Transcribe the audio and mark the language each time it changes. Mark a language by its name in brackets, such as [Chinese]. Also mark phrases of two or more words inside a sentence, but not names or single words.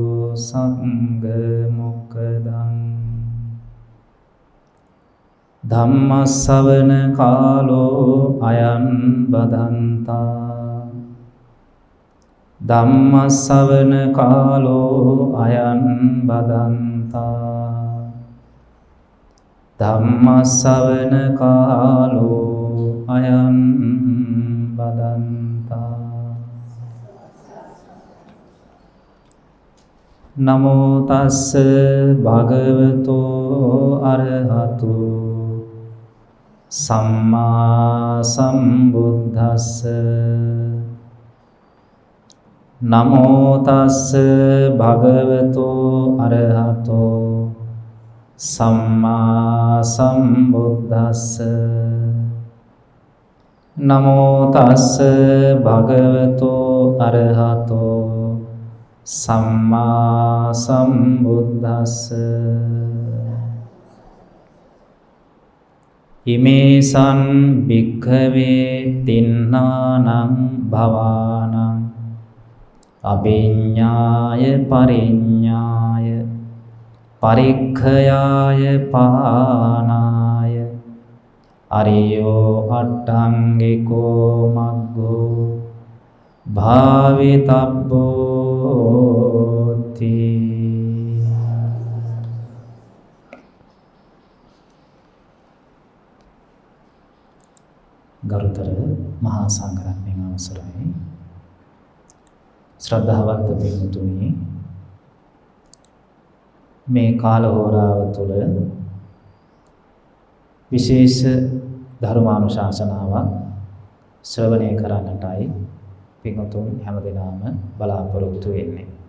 [Pali] संगमुक्तम् धम्मश्रवण कालो अयं बदन्ता धम्मश्रवण कालो अयं बदन्ता धम्मश्रवण कालो अयं बदन्ता नमो तस्स भगवतो अरहतो सम्मा सम्बुद्धस्स नमो तस्स भगवतो अरहतो सम्मा सम्बुद्धस्स नमो तस्स भगवतो अरहतो सम्मा सम्बुद्धस्स इमेषां भिक्खवे तिन्नानां भवानां अभिज्ञाय परिज्ञाय परिक्खयाय पानाय अरियो अट्टाङ्गिको मग्गो भावितव्योऽस्ति [Sinhala] ගරුතර මහා සංඝරත්නයන් අවසරයි ශ්‍රද්ධාවන්ත පින්තුනි මේ කාල හෝරාව තුළ විශේෂ ධර්මානුශාසනාවක් ශ්‍රවණය කරන්නටයි පින්තුන් හැමදෙනාම බලාපොරොත්තු වෙන්නේ